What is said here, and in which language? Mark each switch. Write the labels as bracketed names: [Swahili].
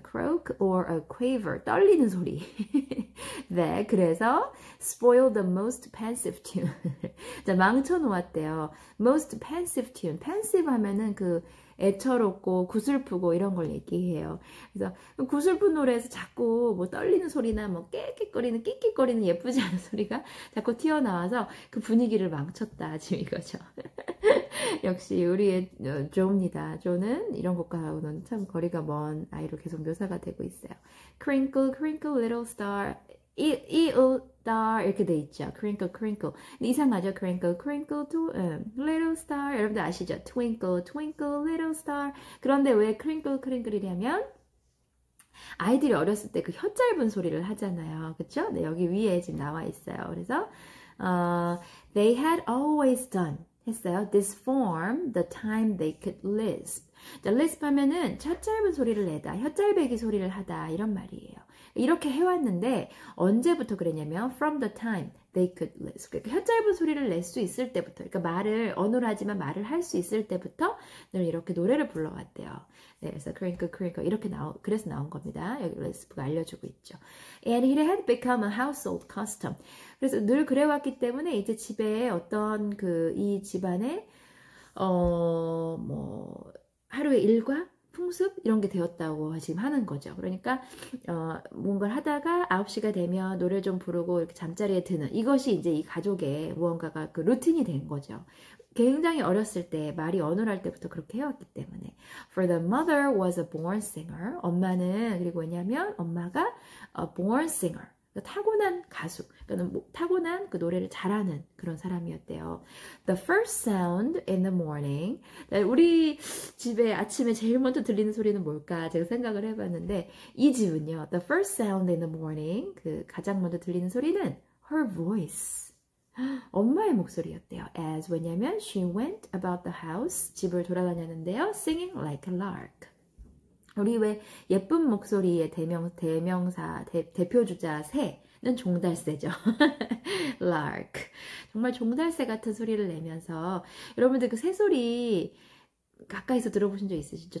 [English] Croak or a quaver, [Korean] 떨리는 소리. 네, 그래서 [English] spoil the most pensive tune. [Korean] 자, 망쳐놓았대요. [English] Most pensive tune. [Korean] pensive 하면은 그 애처롭고 구슬프고 이런 걸 얘기해요. 그래서 구슬픈 노래에서 자꾸 뭐 떨리는 소리나 뭐 깨끗거리는 끽끽거리는 예쁘지 않은 소리가 자꾸 튀어나와서 그 분위기를 망쳤다 지금 이거죠. 역시 우리의 조입니다. 조는 이런 것과는 참 거리가 먼 아이로 계속 묘사가 되고 있어요. [English] Crinkle, crinkle, little star. little star [Korean] 이렇게 돼 있죠. [English] Crinkle, crinkle. [Korean] 근데 이상하죠. [English] Crinkle, crinkle, little star. [Korean] 여러분들 아시죠? [English] Twinkle, twinkle, little star. [Korean] 그런데 왜 crinkle, crinkle이냐면 아이들이 어렸을 때 그 혀 짧은 소리를 하잖아요. 그쵸? 네, 여기 위에 지금 나와 있어요. [English] 그래서 they had always done [Korean] 했어요. [English] This form the time they could lisp. [Korean] 자, lisp 하면은 혀 짧은 소리를 내다, 혀 짧배기 소리를 하다 이런 말이에요. 이렇게 해왔는데 언제부터 그랬냐면 [English] from the time they could lisp. [Korean] 그러니까 혀 짧은 소리를 낼 수 있을 때부터, 그러니까 말을 어눌하지만 말을 할 수 있을 때부터 늘 이렇게 노래를 불러왔대요. 네, 그래서 crinkle crinkle 이렇게 그래서 나온 겁니다. 여기 lisp가 알려주고 있죠. [English] And it had become a household custom. [Korean] 그래서 늘 그래왔기 때문에 이제 집에 어떤 이 집안에 뭐 하루의 일과 풍습 이런 게 되었다고 지금 하는 거죠. 그러니까 뭔가를 하다가 9시가 되면 노래 좀 부르고 이렇게 잠자리에 드는 이것이 이제 이 가족의 무언가가 그 루틴이 된 거죠. 굉장히 어렸을 때 말이 어눌할 때부터 그렇게 해왔기 때문에 [English] For the mother was a born singer. [Korean] 엄마는 그리고 왜냐면 엄마가 [English] a born singer. [Korean] 타고난 가수, 그러니까 타고난 그 노래를 잘하는 그런 사람이었대요. [English] The first sound in the morning. [Korean] 우리 집에 아침에 제일 먼저 들리는 소리는 뭘까? 제가 생각을 해봤는데 이 집은요. [English] The first sound in the morning. [Korean] 그 가장 먼저 들리는 소리는 [English] her voice. [Korean] 엄마의 목소리였대요. [English] As [Korean] 왜냐면 [English] she went about the house. [Korean] 집을 돌아다녔는데요. [English] Singing like a lark. [Korean] 우리 왜 예쁜 목소리의 대명사, 대표주자 새는 종달새죠. [English] lark. [Korean] 정말 종달새 같은 소리를 내면서 여러분들 그 새소리 가까이서 들어보신 적 있으시죠?